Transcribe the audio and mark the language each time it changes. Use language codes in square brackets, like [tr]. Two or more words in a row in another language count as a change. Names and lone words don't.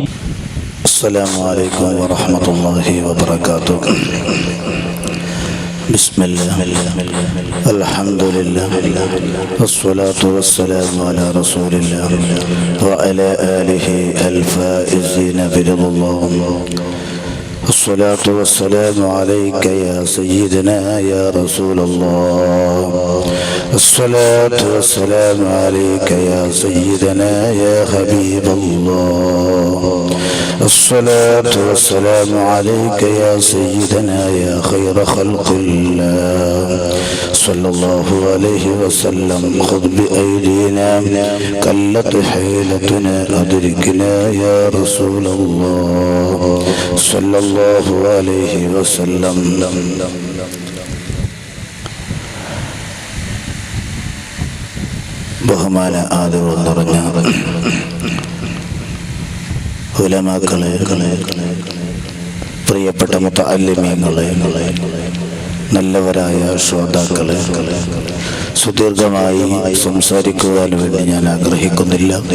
[ar] السلام عليكم ورحمة الله وبركاته. بسم الله الحمد لله والصلاة والسلام على رسول الله وعلى آله الفائزين برضا الله. الصلاة والسلام عليك يا سيدنا يا رسول الله. الصلاة والسلام عليك يا سيدنا يا حبيب الله. الصلاة والسلام عليك يا سيدنا يا خير خلق الله صلى الله عليه وسلم. خذ بأيدينا قلت حيلتنا أدركنا يا رسول الله صلى الله عليه وسلم. [ml] ബഹുമാന ആദരവ് നിറഞ്ഞ ഉലമാക്കളെ, പ്രിയപ്പെട്ട മുതഅല്ലിമീങ്ങളെ, നല്ലവരായ ശ്രോതാക്കളെ, സുദീർഘമായി സംസാരിക്കുവാൻ വേണ്ടി ഞാൻ ആഗ്രഹിക്കുന്നില്ല.